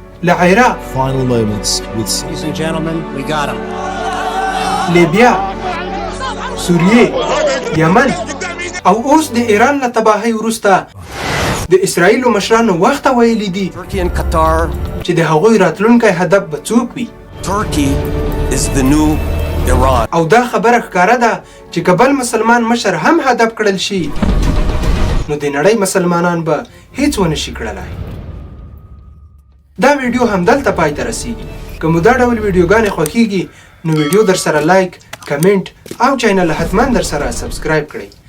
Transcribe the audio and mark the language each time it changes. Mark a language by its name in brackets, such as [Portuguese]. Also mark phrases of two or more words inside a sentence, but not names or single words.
[Pashto] له عراق، لیبیا، سوریې، یمن او اوس د ایران له تباهۍ وروسته د اسرایلو مشرانو وخت ویلي دي [English] Turkey and Qatar. [Pashto] چې د هغوی راتلونکی هدف به څوک وي. [English] Turkey is the new Iran. [Pashto] او دا خبره ښکاره ده چې کبل مسلمان مشر هم هدف کړل شي نو د نړۍ مسلمانان به هیڅ ونه شي کړلای. دا ویډیو همدلته پای ته رسیږي. که مو دا ډول ویډیوګانې خوښیږي نو ویډیو در سره لایک، کمنټ او چینل حتما در سره سبسکرایب کړئ.